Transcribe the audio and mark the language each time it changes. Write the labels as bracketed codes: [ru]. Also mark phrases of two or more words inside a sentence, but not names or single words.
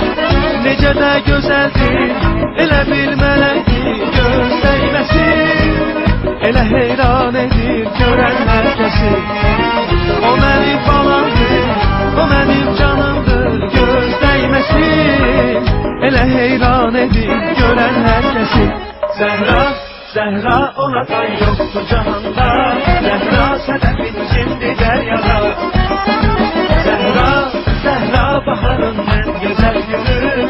[az] Necə də gözəldir, elə bir mələkdir, göz dəyməsin. Elə heyran edir görənlər kəsin. O mənim balamdır, o mənim canımdır, göz dəyməsin. Elə heyran edir görənlər kəsin. [tr] Zehra, Zehra ona da yoktu cahanda. Zehra sedefin şimdi deryada. Zehra, Zehra baharın en güzel gülü.